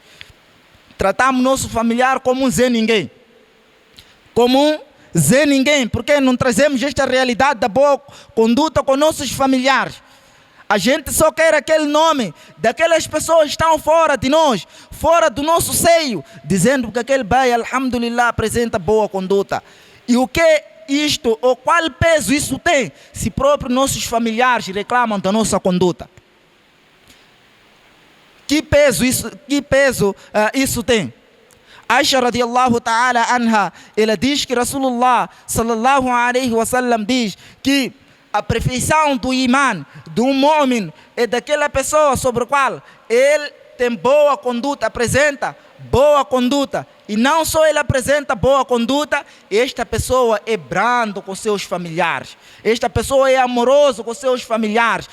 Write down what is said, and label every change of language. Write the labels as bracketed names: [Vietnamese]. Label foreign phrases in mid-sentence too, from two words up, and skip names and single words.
[Portuguese] Tratamos nosso familiar como um Zé Ninguém. Como um Zé Ninguém, porque não trazemos esta realidade da boa conduta com nossos familiares. A gente só quer aquele nome daquelas pessoas que estão fora de nós, fora do nosso seio, dizendo que aquele bai, alhamdulillah, apresenta boa conduta. E o que isto, ou qual peso isso tem, se próprios nossos familiares reclamam da nossa conduta? Que peso isso tem? [Arabic] عائشة رضي الله تعالى عنها, [Portuguese] ela diz que [Arabic] رسول الله صلى الله عليه وسلم [Portuguese] diz que a perfeição do imã, do mu'min, é daquela pessoa sobre a qual ele tem boa conduta, apresenta boa conduta, e não só ele apresenta boa conduta, esta pessoa é brando com seus familiares, esta pessoa é amoroso com seus familiares.